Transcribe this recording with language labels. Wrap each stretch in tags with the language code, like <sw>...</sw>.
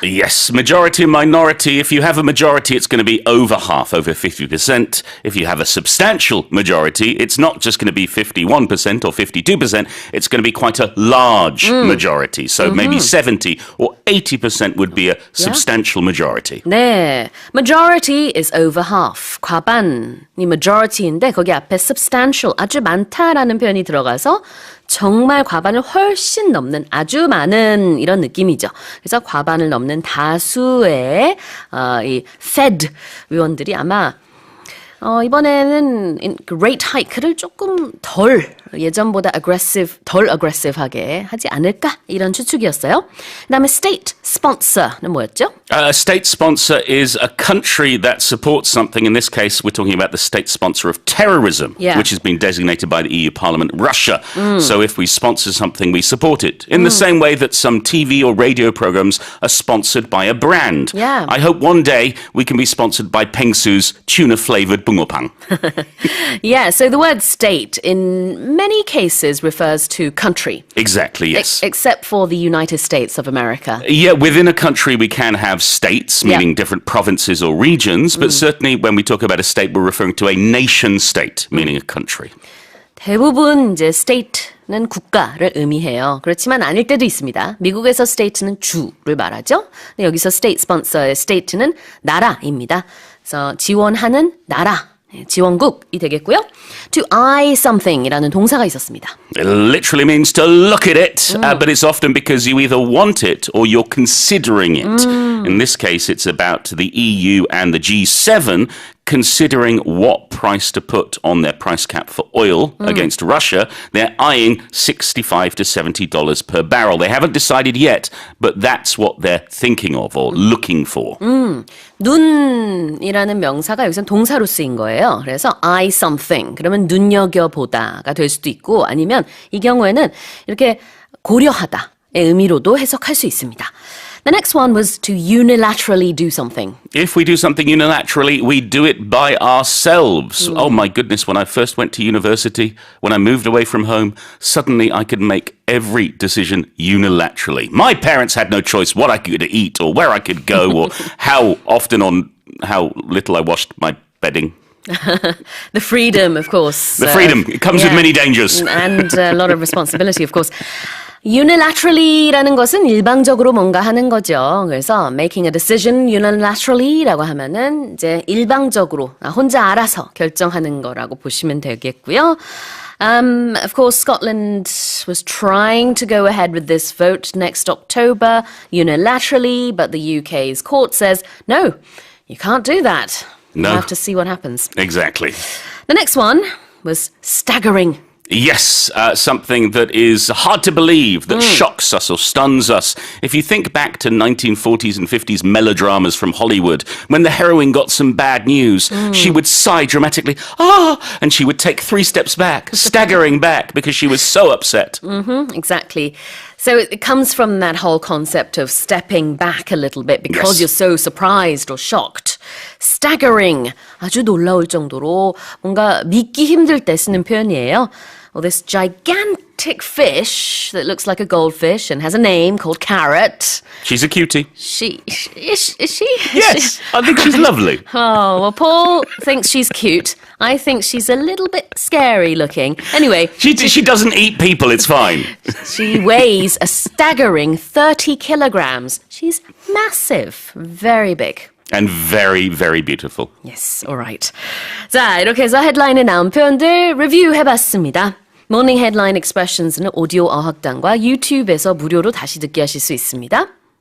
<en>Yes, majority and minority. If you have a majority, it's going to be over half, over 50%. If you have a substantial majority, it's not just going to be 51% or 52%. It's going to be quite a large majority. So maybe 70 or 80% would be a substantial majority. 네, majority is over half.</en> <ko>과반이 majority인데 거기 앞에 substantial, 아주 많다라는 표현이 들어가서 정말 과반을 훨씬 넘는 아주 많은 이런 느낌이죠. 그래서 과반을 넘는 다수의 이 Fed 위원들이 아마 이번에는 rate hike를 조금 덜 예전보다 덜 aggressive하게 하지 않을까 이런 추측이었어요. 그다음에 state sponsor는 뭐였죠?</ko> <en>A state sponsor is a country that supports something. In this case, we're talking about the state sponsor of terrorism, which has been designated by the EU Parliament, Russia. So if we sponsor something, we support it. In the same way that some TV or radio programs are sponsored by a brand. Yeah. I hope one day we can be sponsored by Pengsu's tuna-flavored bungeopang. Yeah, so the word state in many cases refers to country. Exactly, yes. Except for the United States of America. Yeah, within a country we can have states, meaning different provinces or regions, but certainly when we talk about a state, we're referring to a nation state, meaning a country.</en> <ko>대부분 이제 state는 국가를 의미해요. 그렇지만 아닐 때도 있습니다. 미국에서 state는 주를 말하죠. 근데 여기서 state sponsor의 state는 나라입니다. 그래서 지원하는 나라. 지원국이 되겠고요.</ko> <en>To eye something</en> <ko>이라는 동사가 있었습니다.</ko> <en>It literally means to look at it, but it's often because you either want it or you're considering it. In this case, it's about the EU and the G7 considering what price to put on their price cap for oil against Russia. They're eyeing $65 to $70 per barrel. They haven't decided yet, but that's what they're thinking of or looking for. 눈이라는 명사가 여기서는 동사로 쓰인 거예요. 그래서 eye something, 그러면 눈여겨보다가 될 수도 있고 아니면 이 경우에는 이렇게 고려하다의 의미로도 해석할 수 있습니다. The next one was to unilaterally do something. If we do something unilaterally, we do it by ourselves. Oh my goodness, when I first went to university, when I moved away from home, suddenly I could make every decision unilaterally. My parents had no choice what I could eat or where I could go or how often or how little I washed my bedding. The freedom, of course. The freedom, it comes with many dangers. And a lot of responsibility, of course.</en> <ko>Unilaterally라는 것은 일방적으로 뭔가 하는 거죠. 그래서</ko> <en>making a decision unilaterally</en> <ko>라고 하면은 이제 일방적으로 혼자 알아서 결정하는 거라고 보시면 되겠고요.</ko> <en>Of course, Scotland was trying to go ahead with this vote next October unilaterally, but the UK's court says, no, you can't do that. No. We'll have to see what happens. Exactly. The next one was staggering. Yes, something that is hard to believe, that shocks us or stuns us. If you think back to 1940s and 50s melodramas from Hollywood, when the heroine got some bad news, she would sigh dramatically, and she would take 3 steps back, staggering back because she was so upset. Exactly. So it comes from that whole concept of stepping back a little bit because you're so surprised or shocked. Staggering.</en> <ko>아주 놀라울 정도로 뭔가 믿기 힘들 때 쓰는 표현이에요.</ko> <en>Well, this gigantic fish that looks like a goldfish and has a name called Carrot. She's a cutie. Is she? Yes, I think she's lovely. Oh, well, Paul thinks she's cute. I think she's a little bit scary looking. Anyway, She doesn't eat people, it's fine. she weighs a staggering 30 kilograms. She's massive, very big. And very, very beautiful. Yes, alright.</en> <ko>자, 이렇게 해서 헤드라인에 나온 표현들 리뷰해봤습니다. 모닝 헤드라인 익스프레션스는 오디오 어학당과 유튜브에서 무료로 다시 듣게 하실 수 있습니다.</ko>